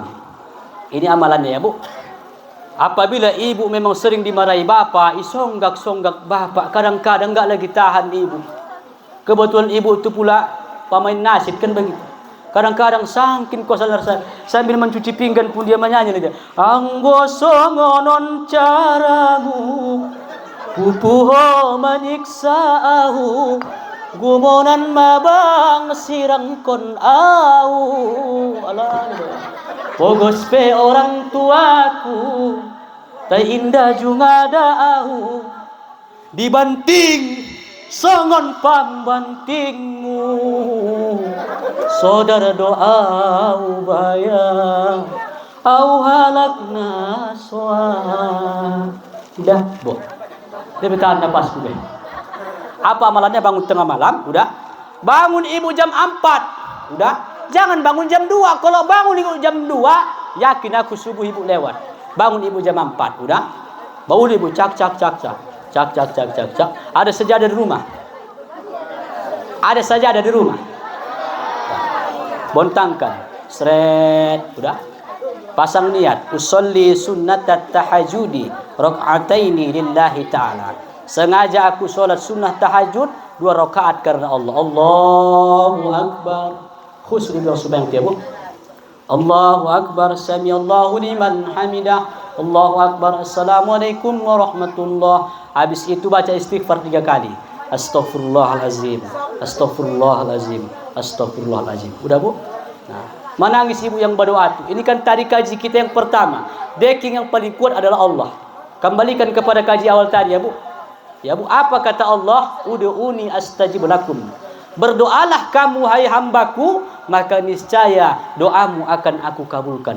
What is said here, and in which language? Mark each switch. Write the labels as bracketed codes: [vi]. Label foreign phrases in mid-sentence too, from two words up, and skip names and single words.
[id] Ini amalannya ya Bu. Apabila ibu memang sering dimarahi bapak, songgak bapak, kadang-kadang enggak lagi tahan ibu. Kebetulan ibu itu pula pemain nasyid kan begitu. Kadang-kadang saking kuasa rasa sambil mencuci pinggan pun dia menyanyi dia. [bbc] Anggo songonon caramu, pupuho menyiksa ahu, gumonan mabang sirang kon au. Alah. Pogos pe [id] orang tuaku, tak indah juga [bbc] da'ahu, dibanting songon pambantingmu, saudara doa ubaya, au halak naswa. [id] Udah, Bu. Dia bertahan nafas dulu. Apa amalannya? Bangun tengah malam, udah. Bangun ibu jam 4, udah. Jangan bangun jam 2. Kalau bangun ibu jam 2, yakin aku subuh ibu lewat. Bangun ibu jam 4, udah. Bangun ibu cak. Ada sajadah di rumah. Ada sajadah di rumah. Bontangkan. Seret, udah. Pasang niat. [ar] أصلي سنة التهجد ركعتين لله تعالى. [id] Sengaja aku solat sunnah tahajud 2 rakaat karena Allah. [ar] الله أكبر. [id] Khusus di [ar] subhanahu ya Bu. الله أكبر، سمع الله لمن حمده. الله أكبر, السلام عليكم ورحمة الله. [id] Habis itu baca istighfar 3 kali. [ar] أستغفر الله العظيم، أستغفر الله العظيم، أستغفر الله العظيم. [id] Udah Bu? Nah, menangis ibu yang berdoa itu. Ini kan tadi kaji kita yang pertama. Backing yang paling kuat adalah Allah. Kembalikan kepada kaji awal tadi ya Bu. Ya Bu, apa kata Allah? [ar] ادعوني أستجب لكم. [id] Berdoalah kamu hai hambaku, maka niscaya doamu akan aku kabulkan.